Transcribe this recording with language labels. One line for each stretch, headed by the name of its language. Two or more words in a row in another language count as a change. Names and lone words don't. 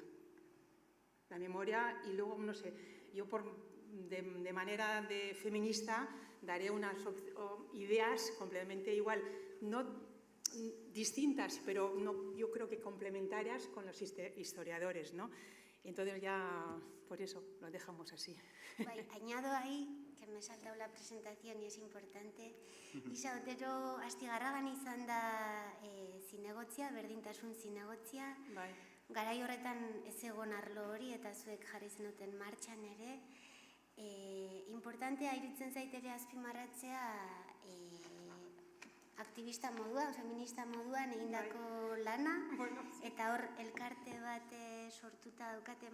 Spanish: La memoria y luego, no sé, yo de manera de feminista daré unas ideas completamente igual, no distintas, pero yo creo que complementarias con los historiadores, ¿no? Entonces ya, por eso, lo dejamos así. Añado ahí, que me he saltado la presentación y es importante,
Basque: Isa Otero Astigarragan izan da zinegotzia, berdintasun zinegotzia. Garai horretan ez egon arlo hori eta zuek jarri zenuten martxan ere. Importantea iruditzen zait ere azpimarratzea aktivista moduan, feminista moduan egindako lana, eta hor elkarte bat sortuta daukate